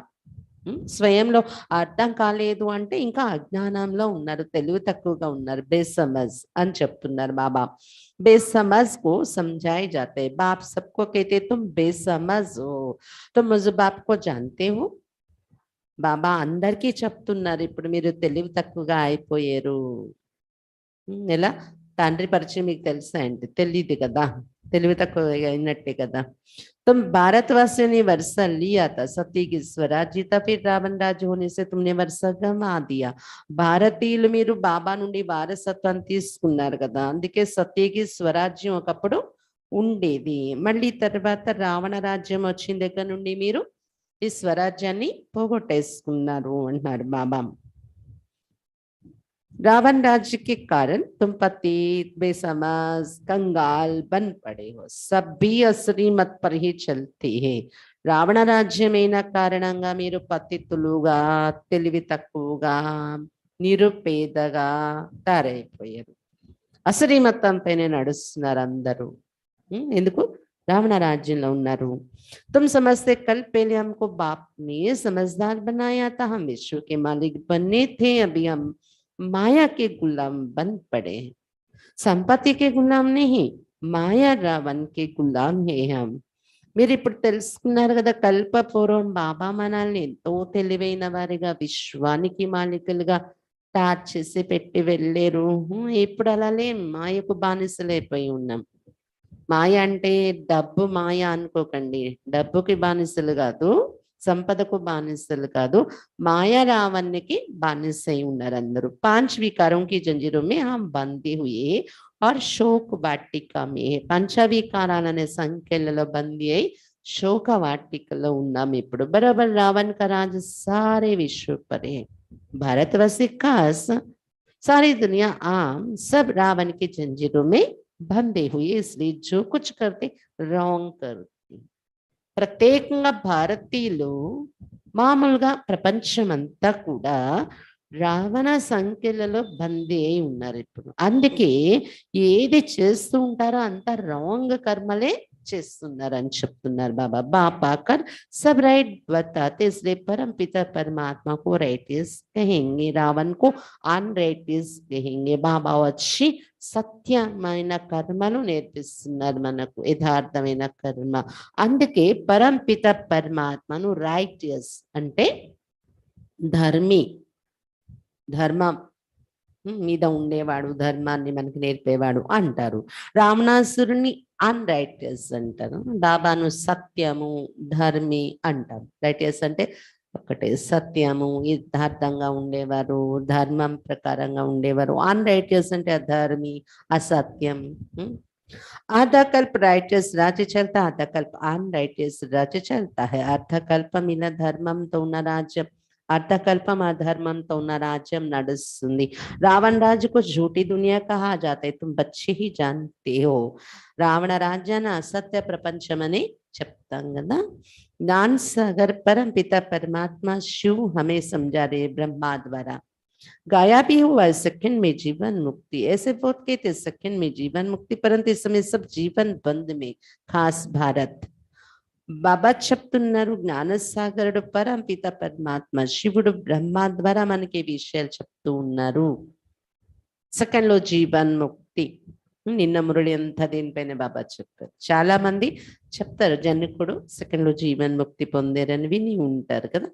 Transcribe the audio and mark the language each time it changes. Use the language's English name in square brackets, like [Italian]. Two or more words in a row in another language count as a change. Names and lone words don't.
[Telugu] స్వయంలో అర్థం కాలేదు అంటే ఇంకా అజ్ఞానంలో ఉన్నారు, తెలివి తక్కువగా ఉన్నారు, బేసమజ్ అని చెప్తున్నారు బాబా. [Hindi] बेसमझ को समझाए जाते हैं, बाप सबको कहते तुम बेसमझ हो, तुम मुझ बाप को जानते हो. [Telugu] బాబా అందరికీ చెప్తున్నారు ఇప్పుడు మీరు తెలివి తక్కువగా అయిపోయారు. ఎలా తండ్రి పరిచయం మీకు తెలుసా అండి? తెలియదు కదా, తెలివి తక్కువ అయినట్టే కదా. [Hindi] तुम भारतवासियों ने वर्षा लिया था, सती की स्वराज जीता, फिर रावण राज होने से तुमने वर्षा गंवा दिया. [Telugu] భారతీయులు మీరు బాబా నుండి వారసత్వం తీసుకున్నారు కదా, అందుకే సతీకి స్వరాజ్యం ఒకప్పుడు ఉండేది, మళ్ళీ తర్వాత రావణ రాజ్యం వచ్చిన దగ్గర నుండి మీరు ఈ స్వరాజ్యాన్ని పోగొట్టేసుకున్నారు అంటున్నారు బాబా. [Hindi] रावण राज्य के कारण तुम पतित बेसमझ कंगाल बन पड़े हो, सब भी असली मत पर ही चलते हैं. [Telugu] రావణ రాజ్యమైన కారణంగా మీరు పతితులుగా, తెలివి తక్కువగా, నిరుపేదగా తయారైపోయారు. అసలు మతం పైన నడుస్తున్నారు అందరూ. ఎందుకు? [Hindi] रावण राज्य में उन्नरू. तुम समझते कल पहले हमको बाप ने समझदार बनाया था, हम विश्व के मालिक बनने थे, अभी हम माया के गुलाम बन पड़े हैं. संपत्ति के गुलाम नहीं, माया रावण के गुलाम है हम. [Telugu] మీరు ఇప్పుడు తెలుసుకున్నారు కదా, కల్పపూర్వం బాబా మనల్ని ఎంతో తెలివైన వారిగా విశ్వానికి మాలికలుగా తయారు చేసి పెట్టి వెళ్ళారు. ఇప్పుడు అలా లేం, మాయకు బానిసలైపోయి ఉన్నాం. మాయ అంటే డబ్బు మాయ అనుకోకండి, డబ్బుకి బానిసలు కాదు, సంపదకు బానిసలు కాదు, మాయా రావణ్కి బానిసై ఉన్నారు అందరూ. [Hindi] 5 विकारों की जंजीरों में हम बंधे हुए और शोक वाटिका में, [Telugu] పంచవికారాలనే సంఖ్యలలో బందీ అయి శోక వాటికలో ఉన్నాం ఇప్పుడు. [Hindi] बराबर रावण का राज सारे विश्व पर है, भारतवासी खास सारी दुनिया आम सब रावण की जंजीरों में बंधे हुए, इसलिए जो कुछ करते रॉन्ग करते. [Telugu] ప్రత్యేకంగా భారతీయులు మామూలుగా ప్రపంచమంతా కూడా రావణ సంఖ్యలలో బందీ అయి ఉన్నారు ఇప్పుడు. అందుకే ఏది చేస్తూ ఉంటారో అంతా రాంగ్ కర్మలే చేస్తున్నారు అని చెప్తున్నారు బాబా. [Hindi] बाप आकर सब राइट बताते, इसलिए परम पिता परमात्मा को राइटियस कहेंगे, रावण को अनराइटियस कहेंगे. [Telugu] బాబా వచ్చి సత్యమైన కర్మలు నేర్పిస్తున్నారు మనకు, యథార్థమైన కర్మ. అందుకే పరంపిత పరమాత్మను రైటియస్ అంటే ధర్మి, ధర్మం మీద ఉండేవాడు, ధర్మాన్ని మనకి నేర్పేవాడు అంటారు. రావణాసురుని అన్రైటియస్ అంటారు, బాబాను సత్యము ధర్మి అంటారు. రైటియస్ అంటే ఒకటే, సత్యము యథార్థంగా ఉండేవారు, ధర్మం ప్రకారంగా ఉండేవారు. అన్రైటియస్ అంటే అధర్మి, అసత్యం. [Hindi] आधा कल्प राइटियस राज्य चलता, आधा कल्प अनराइटियस राज्य चलता है. अर्धकल्प मिला [Telugu] ధర్మం తో ఉన్న రాజ్యం, అర్ధకల్పం అధర్మం తో ఉన్న రాజ్యం నడుస్తుంది. రావణ రాజుకు [Hindi] झूठी दुनिया कहा जाता है, तुम बच्चे ही जानते हो. [Telugu] రావణ రాజ్యాన్ని అసత్య ప్రపంచం అని చెప్తాం కదా. [Hindi] ज्ञान सागर परम पिता परमात्मा शिव हमें समझा रहे ब्रह्मा द्वारा. गाया भी हुआ है सेकंड में जीवन मुक्ति, ऐसे बहुत कहते सेकंड में जीवन मुक्ति, परंतु इस समय सब जीवन बंद में, खास भारत. [Telugu] బాబా చెప్తున్నారు, జ్ఞానసాగరుడు పరం పిత పరమాత్మ శివుడు బ్రహ్మ ద్వారా మనకి విషయాలు చెప్తూ ఉన్నారు. సెకండ్ లో జీవన్ ముక్తి. నిన్న మురళి అంతా దీనిపైన బాబా చెప్పారు. చాలా మంది చెప్తారు జనకుడు సెకండ్ లో జీవన్ ముక్తి పొందారని విని ఉంటారు కదా.